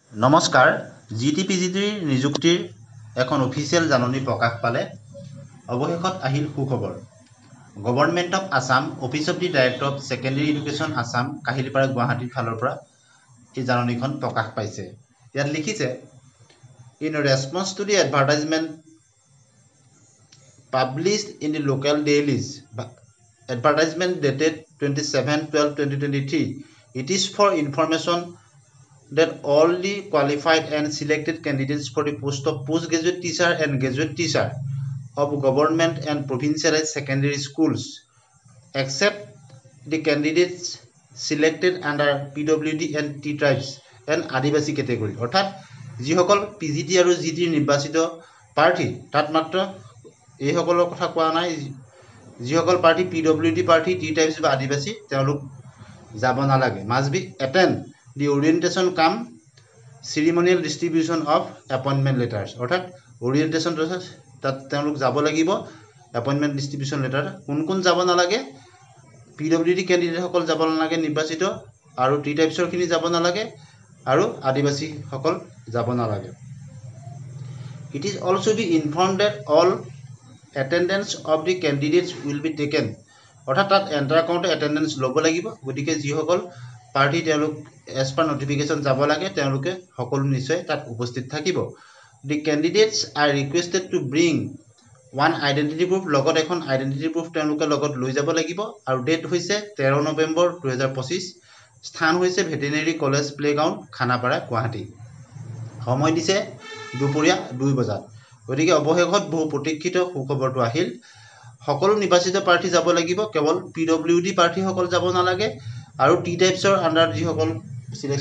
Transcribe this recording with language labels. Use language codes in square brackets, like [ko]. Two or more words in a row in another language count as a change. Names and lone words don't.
[as] নমস্কাৰ জিটিপিজিটিৰ নিযুক্তিৰ এখন অফিচিয়েল জাননী প্ৰকাশ পালে অৱশেষত আহিল সুখবৰ গভৰ্ণমেণ্ট অফ আসাম অফিচ অফ দি ডাইৰেক্টৰ অফ ছেকেণ্ডেৰী এডুকেশ্যন আসাম কাহিলীপাৰা গুৱাহাটীৰ ফালৰ পৰা এই জাননীখন প্ৰকাশ পাইছে ইয়াত লিখিছে [en] in response to the advertisement published in the local dailies advertisement dated 27/12/2023 it is for information that all the qualified and selected candidates for the post of postgraduate teacher and graduate teacher of government and provincialized secondary schools except the candidates selected under PWD and T tribes and Adivasi category [as] অর্থাৎ যিসকল PGT আৰু GT নিৰ্বাচিত প্ৰাৰ্থী তাত মাত্ৰ এই সকলৰ কথা কোৱা নাই যিসকল পাৰ্টি PWD পাৰ্টি T টাইপছ বা আদিবাসী তেওঁলোক যাব নালাগে [en] must be attend the orientation come ceremonial distribution of appointment letters [as] অৰ্থাৎ orientation তাত তেওঁলোক যাব লাগিব [en] appointment distribution letter [as] কোন কোন যাব নালাগে PWD ক্যান্ডিডেট সকল যাব নালাগে নিৰ্বাচিত আৰু T টাইপছৰ খিনি যাব নালাগে আৰু আদিবাসী সকল যাব নালাগে [en] it is also be informed that all attendance of the candidates will be taken [as] অর্থাৎ তাত এন্টাৰ কৰোঁতে attendance ল'ব লাগিব গতিকে যিসকল পাৰ্টি তেওঁলোক [en] as per notification [as] যাব লাগে তেওঁলোকে সকলো নিশ্চয় তাত উপস্থিত থাকিব [en] the candidates are requested to bring one identity proof [as] লগত এখন [en] identity proof [as] তেওঁলোকে লগত লৈ যাব লাগিব আৰু ডেট হৈছে 13 নৱেম্বৰ 2025 স্থান হৈছে ভেটেৰিনেৰী কলেজ প্লেগ্ৰাউণ্ড খানাপাৰা গুৱাহাটী সময় দিছে দুপৰীয়া 2 বজাত গতিকে অৱশেষত বহু প্ৰতীক্ষিত সুখবৰটো আহিল সকলো নিৰ্বাচিত প্ৰাৰ্থী যাব লাগিব কেৱল PWD প্ৰাৰ্থী সকল যাব নালাগে আৰু T টাইপছৰ আন্ডাৰ যিসকল